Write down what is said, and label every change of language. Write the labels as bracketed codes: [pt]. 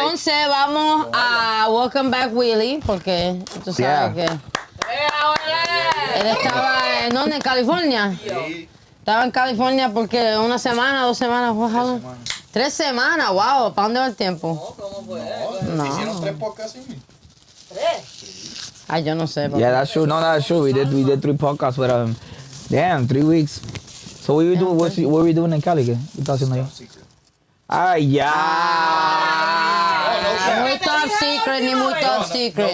[es] Entonces vamos a Welcome Back Willy, porque tú sabes que él estaba en ¿dónde? En California. Sí. Estaba en California porque una semana, 2 semanas, wow. 3 semanas, wow, ¿para dónde va el tiempo? No, ¿cómo fue? No. Hicieron 3 podcasts sin mí. Tres. Ay, yo no sé. [en] Yeah, that's true. No, that's true. We did 3 podcasts with him. Damn, 3 weeks. So what were we doing in Cali? [es] ¿Qué estás haciendo ahí? [en] Secret. [es] Ay, ya. Muy top secret, ni muy top secret.